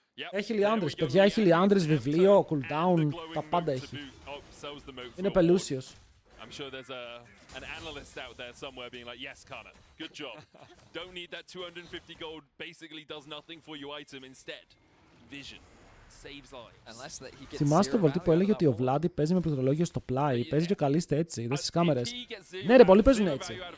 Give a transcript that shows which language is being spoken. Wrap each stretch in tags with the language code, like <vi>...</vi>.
<el>Έχει Λιάνδρης, παιδιά, έχει Λιάνδρης, βιβλίο, cooldown, τα πάντα έχει. Είναι πελούσιος.</el> <en>I'm sure there's an analyst out there somewhere being like, yes, Kana, good job. Don't need that 250 gold, basically does nothing for your item instead. Vision. Saves lives.</en> <el>Θυμάστε το βολτί που έλεγε ότι ο Βλάντι παίζει με πληκτρολόγιο στο πλάι, παίζει και ο Καλίστε έτσι, είδες στις κάμερες. Ναι ρε, πολλοί παίζουν έτσι.</el>